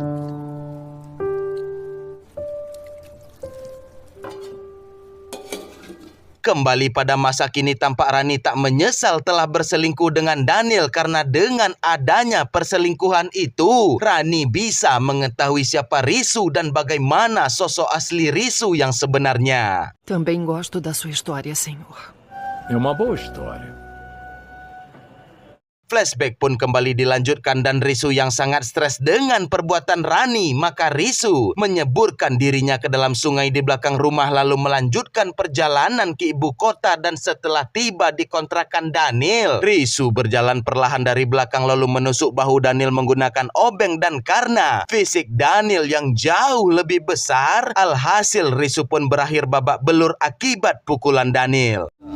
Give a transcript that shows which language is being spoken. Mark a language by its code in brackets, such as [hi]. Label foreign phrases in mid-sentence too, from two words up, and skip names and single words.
[id] Kembali pada masa kini, tampak Rani tak menyesal telah berselingkuh dengan Daniel karena dengan adanya perselingkuhan itu Rani bisa mengetahui siapa Risu dan bagaimana sosok asli Risu yang sebenarnya. [pt] Também gosto da sua história, senhor. É uma boa história. [id] Flashback pun kembali dilanjutkan dan Risu yang sangat stres dengan perbuatan Rani, maka Risu menyeburkan dirinya ke dalam sungai di belakang rumah lalu melanjutkan perjalanan ke ibu kota. Dan setelah tiba di kontrakan Daniel, Risu berjalan perlahan dari belakang lalu menusuk bahu Daniel menggunakan obeng, dan karena fisik Daniel yang jauh lebih besar, alhasil Risu pun berakhir babak belur akibat pukulan Daniel.